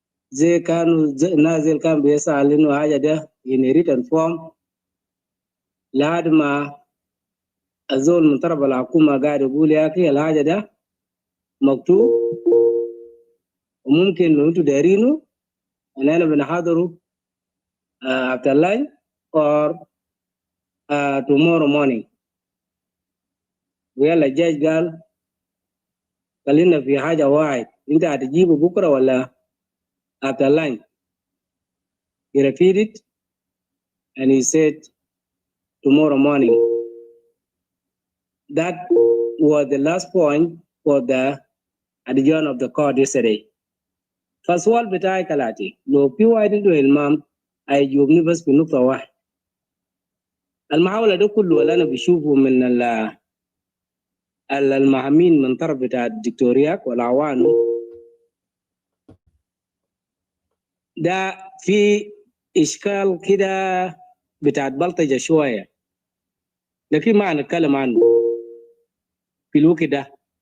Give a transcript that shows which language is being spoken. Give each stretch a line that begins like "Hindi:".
Arabic: زي كانوا نازل كان بيسأل إنه حاجة ده
English: in written form
Arabic: لحد ما الزول من طرف الحكومة قاعد يقول يا أخي الحاجة ده مكتوب وممكن لو أنتوا دايرينه أننا بنحضره
English: after lunch or tomorrow morning.
Arabic: ويلا الجاج قال خلينا في حاجة واحد أنت هتجيبه بكرة ولا
English: after lunch. He repeated and he said tomorrow morning. That was the last point for the adjournment of the court yesterday.
Arabic: فالسؤال بتاعي كالاتي لو في واحد عنده المام هيجاوبني بس بنقطة واحد. المحاولة ده كله اللي أنا بشوفه من المهمين من طرف بتاع الدكتوريات والعوانو ده في إشكال كده بتاع بلطجة شوية، لكن ما هنتكلم عنه في الوقت ده.